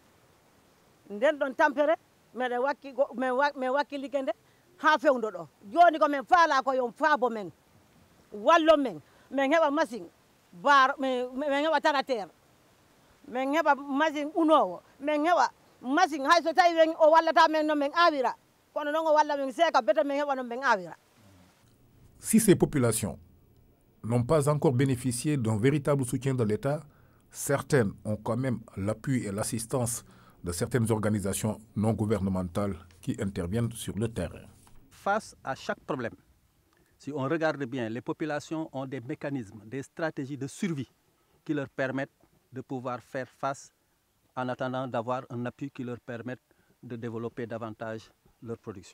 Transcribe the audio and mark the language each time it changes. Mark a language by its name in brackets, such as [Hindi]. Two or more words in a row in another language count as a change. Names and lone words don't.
[Fula] men wakkilike nde ha fewndo ɗo joni ko men faala ko yon faabo men wallo men heɓa machine men heɓa taratere men heɓa machine unowo men heɓa machine hay so tawi wen o wallata men noon men awira kono noon o walla men seeka bete men heɓa noon men awira. [French] Si ces populations n'ont pas encore bénéficié d'un véritable soutien de l'État, certaines ont quand même l'appui et l'assistance de certaines organisations non gouvernementales qui interviennent sur le terrain. Face à chaque problème, si on regarde bien, les populations ont des mécanismes, des stratégies de survie qui leur permettent de pouvoir faire face en attendant d'avoir un appui qui leur permette de développer davantage leur production.